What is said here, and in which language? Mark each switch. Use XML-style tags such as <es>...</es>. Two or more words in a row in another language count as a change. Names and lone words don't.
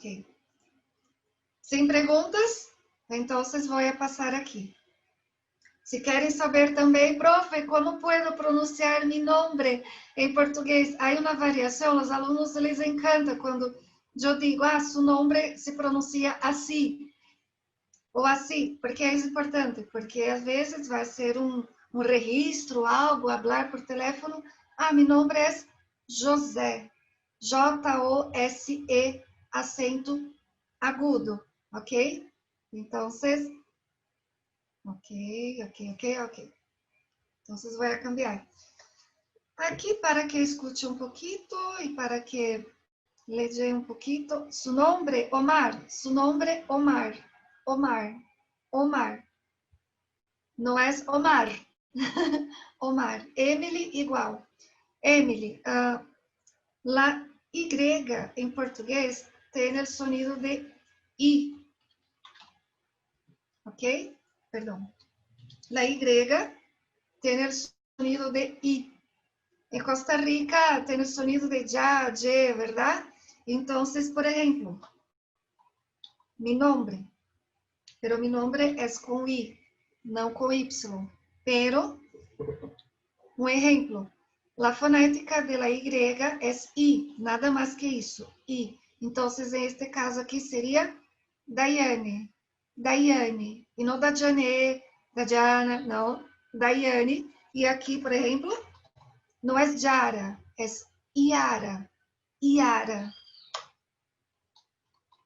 <es>Sin preguntas, entonces voy a pasar aquí. Si quieren saber también, profe, ¿cómo puedo pronunciar mi nombre en portugués? Hay una variación, los alumnos les encanta cuando yo digo, su nombre se pronuncia así, o así, porque</es> <pt>é importante, porque às vezes vai ser um registro,</pt> <es>algo, hablar por teléfono.</es> <pt>Meu nome é José, J-O-S-E, acento agudo, ok? Então, ok. Então, vou cambiar. Aqui, para que escute um pouquinho e para que leia um pouquinho.</pt> <es>Su nombre, Omar. Su nombre, Omar. Omar. Omar.</es> <pt>Não é Omar. Omar. Emily, igual. Emily. La Y em português tem o sonido de I. Ok? Perdão. La Y tem o sonido de I. Em Costa Rica tem o sonido de ya, ye, ¿verdad? Então, por exemplo,</pt> <es>mi nombre. Pero mi nombre es</es> <pt>com I, não com Y.</pt> <es>Pero,</es> <pt>um exemplo,</pt> <es>la fonética de la Y es I, nada más que isso, I.</es> <pt>Então,</pt> <es>en este caso</es> <pt>aqui seria Daiane, Daiane, e não Dajane, Dajana, não, Daiane. E aqui, por exemplo, não é Jara, é Iara, Iara.</pt>